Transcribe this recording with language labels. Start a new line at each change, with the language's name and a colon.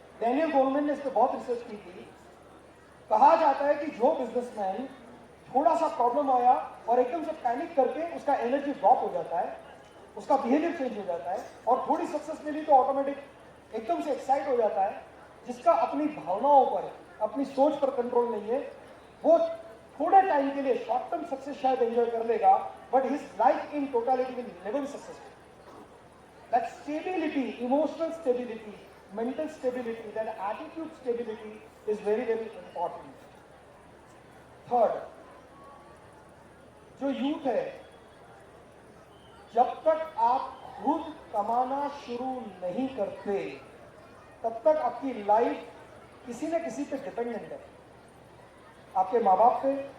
Hindi: Daniel Goleman ने इस पर बहुत रिसर्च की थी। कहा जाता है कि जो बिजनेसमैन थोड़ा सा प्रॉब्लम आया और एकदम से पैनिक करके उसका एनर्जी ड्रॉप हो जाता है, उसका बिहेवियर चेंज हो जाता है, और थोड़ी सक्सेस मिली तो ऑटोमेटिक एकदम से एक्साइट हो जाता है, जिसका अपनी भावनाओं पर, अपनी सोच पर कंट्रोल नहीं है, वो थोड़े टाइम के लिए शॉर्ट टर्म सक्सेस शायद एंजॉय कर लेगा,
English: But his life in totality will never be successful. That stability, emotional stability, mental stability, that attitude stability is very, very important.
Hindi: Third, जो यूथ है, जब तक आप खुद कमाना शुरू नहीं करते, तब तक आपकी लाइफ किसी न किसी पे डिपेंडेंट है, आपके माँ बाप पे।